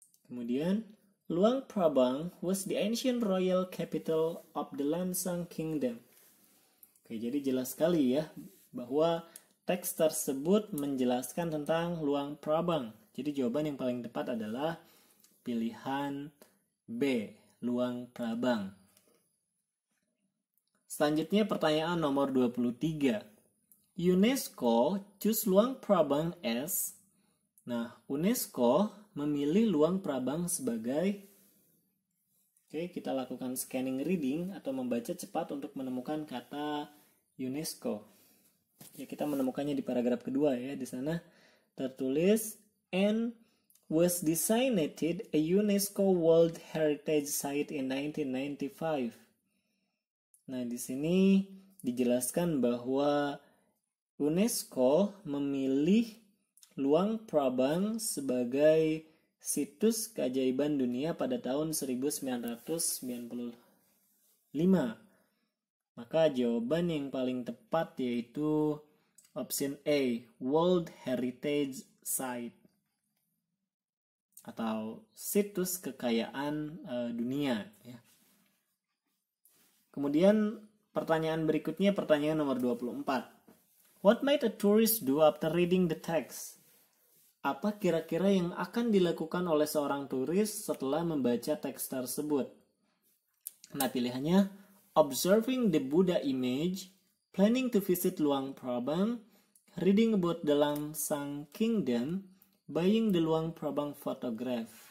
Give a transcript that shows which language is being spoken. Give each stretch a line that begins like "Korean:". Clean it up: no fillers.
Indonesian: Kemudian,
English: Luang Prabang was the ancient royal capital of the Lansang Kingdom.
Indonesian: Oke, jadi jelas sekali ya bahwa teks tersebut menjelaskan tentang Luang Prabang. Jadi jawaban yang paling tepat adalah pilihan B, Luang Prabang. Selanjutnya pertanyaan nomor 23.
English: UNESCO choose Luang Prabang as.
Indonesian: Nah, UNESCO memilih Luang Prabang sebagai. Oke, kita lakukan scanning reading atau membaca cepat untuk menemukan kata UNESCO. Ya, kita menemukannya di paragraf kedua ya. Di sana tertulis
English: and was designated a UNESCO World Heritage Site in 1995.
Indonesian: Nah, di sini dijelaskan bahwa UNESCO memilih Luang Prabang sebagai situs keajaiban dunia pada tahun 1995. Maka jawaban yang paling tepat yaitu option A, World Heritage Site atau situs kekayaan dunia ya. Kemudian pertanyaan berikutnya pertanyaan nomor 24.
English: What might a tourist do after reading the text?
Indonesian: Apa kira-kira yang akan dilakukan oleh seorang turis setelah membaca teks tersebut? Nah, pilihannya
English: observing the Buddha image, planning to visit Luang Prabang, reading about the Lansang Kingdom, buying the Luang Prabang photograph.